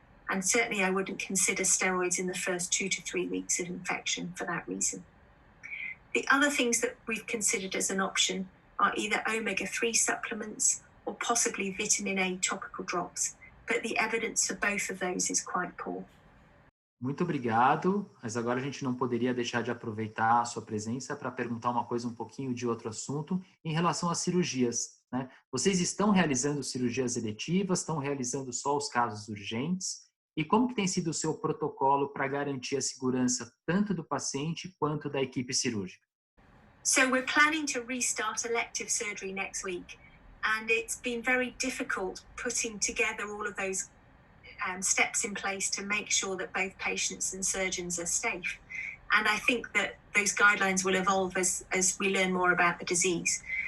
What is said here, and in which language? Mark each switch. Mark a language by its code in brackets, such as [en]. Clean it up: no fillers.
[en] And certainly I wouldn't consider steroids in the first 2 to 3 weeks of infection for that reason. The other things that we've considered as an option are either omega-3 supplements or possibly vitamin A topical drops. But the evidence for both of those is quite poor. [pt] Muito obrigado, mas agora a gente não poderia deixar de aproveitar a sua presença para perguntar uma coisa um pouquinho de outro assunto em relação às cirurgias, né? Vocês estão realizando cirurgias eletivas, estão realizando só os casos urgentes? E como que tem sido o seu protocolo para garantir a segurança tanto do paciente quanto da equipe cirúrgica? [en] So we're planning to restart elective surgery next week, and it's been very difficult putting together all of those steps in place to make sure that both patients and surgeons are safe. And I think that those guidelines will evolve as we learn more about the disease.